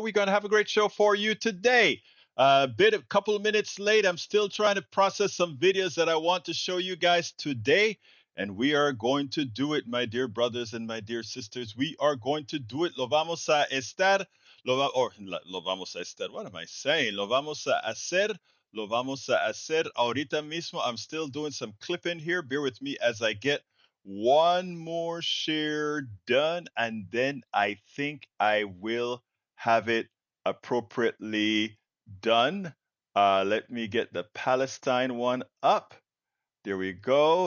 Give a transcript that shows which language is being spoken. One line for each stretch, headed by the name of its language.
English: We're going to have a great show for you today. A couple of minutes late. I'm still trying to process some videos that I want to show you guys today. And we are going to do it, my dear brothers and my dear sisters. We are going to do it.
Spanish: Lo vamos a estar. Lo vamos a estar.
English: What am I saying?
Spanish: Lo vamos a hacer. Lo vamos a hacer ahorita mismo.
English: I'm still doing some clipping here. Bear with me as I get one more share done, and then I think I will have it appropriately done. Let me get the Palestine one up. There we go.